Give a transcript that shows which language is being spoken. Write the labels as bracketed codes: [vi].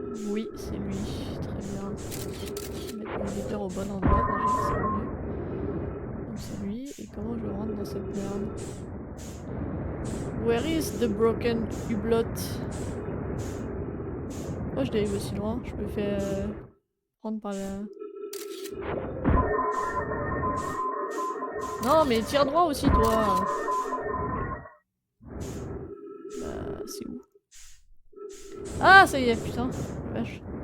[fr] Oui, c'est lui. Très bien. Je vais mettre mon éditeur au bon endroit déjà, c'est mieux. Donc c'est lui. Et comment je rentre dans cette merde? [en] Where is the broken hublot? [fr] Moi je dérive aussi loin. Je me fais prendre par la... Non mais tire droit aussi toi. Bah c'est où? Ah ça y est putain. Vache.